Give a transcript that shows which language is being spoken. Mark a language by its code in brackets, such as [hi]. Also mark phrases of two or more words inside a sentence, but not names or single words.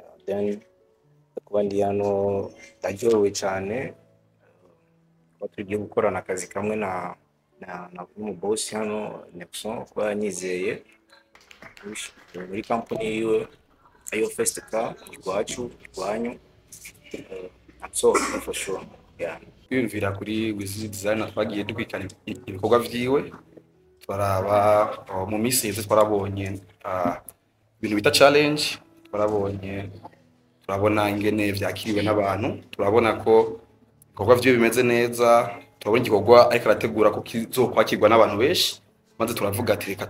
[rn] muzi, then kuba ndi hano ndaryohewe cyane kuba tugiye gukorana akazi kamwe na umubosi hano Nexon kuba yanyizeye muri company yiwe ayo Festica iwacu iwanyu. [en] I'm so happy for sure. Yeah. [rn] Kwiyumvira kuri Wiz Design twagiye dukwikana ibikorwa vyiwe twaraba mu minsi yeze twarabonye ibintu bita challenge turabona ingene vyakiriwe n'abantu turabona ko ibikorwa vyiwe bimeze neza turabona igikorwa ariko arategura ko kizokwakirwa n'abantu benshi maze turavuga ati reka